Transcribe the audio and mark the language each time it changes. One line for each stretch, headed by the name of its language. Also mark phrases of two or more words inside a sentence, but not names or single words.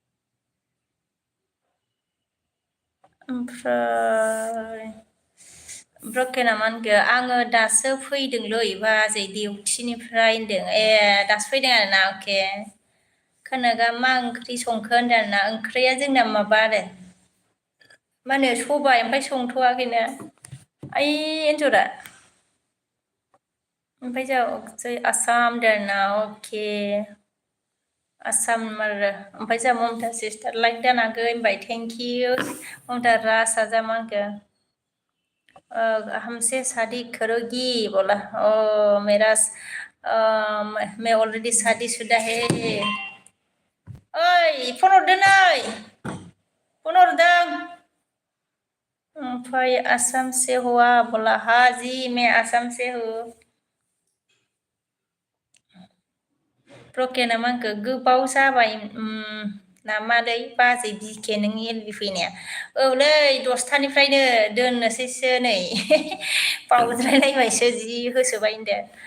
Bodo: ओमफ्राय ब्रकेना मा होनखो आङो दासो फैदोंलै बाजै डिउटिनिफ्राय होनदों दासो फैदों आरोना अके खोनोगा मा ओंख्रि संखो होनदों आरोना ओंख्रिया जोंना माबा आरो मा होनो सबाय ओमफ्राय संथ'वाखैनो ओइ एन्जरा ओमफ्राय जोंहा आसाम होनदों आरोना अके आसाम आरो ओमफ्राय जोंहा ममता सिस्टार लाइक दानाखै होनबाय
English: thank you
Bodo: ममता राजा जामा होनखो
Hindi: हमसे शादी करोगी बोला मेरा मैं ऑलरेडी शादीशुदा है
Bodo: ओइ फन हरदो नै फन हरदों ओमफ्राय
Hindi: आसाम से हुआ बोला हाँ जी मैं आसाम से हूँ
Bodo: ब्रकेना मा होनखो गोबाव जाबाय नामालै बाजै बिखे नों एलबि फैनाया औलै 10थानिफ्रायनो दोननोसैसो नै बावद्रायलायबायसो जि होसोबाय होनदो